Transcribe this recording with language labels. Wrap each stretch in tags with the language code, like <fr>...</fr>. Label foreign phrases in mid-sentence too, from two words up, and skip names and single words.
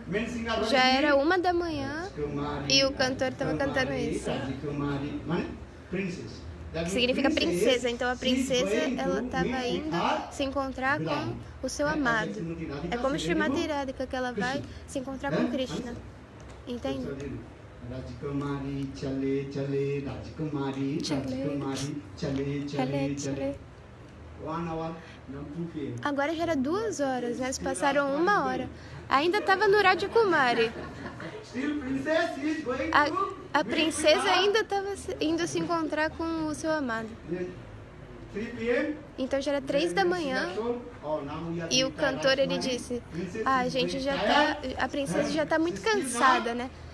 <pt>Já era 1 da manhã e o cantor estava cantando isso. Que significa princesa. Então a princesa, ela estava indo se encontrar com o seu amado. É como Srimati Radhika, que ela vai se encontrar com Krishna. Entende?</pt> <hi>राजकुमारी चले चले, राजकुमारी, राजकुमारी चले चले चले.</hi> <en>1 hour,</en> <pt>não 2 p.m. Agora já era 2 horas, né? Se passaram 1 hora. Ainda estava no Rajakumari. A princesa ainda estava indo se encontrar com o seu amado. Então já era 3 da manhã e o cantor, ele disse, a gente já tá, a princesa já está muito cansada, né?</pt>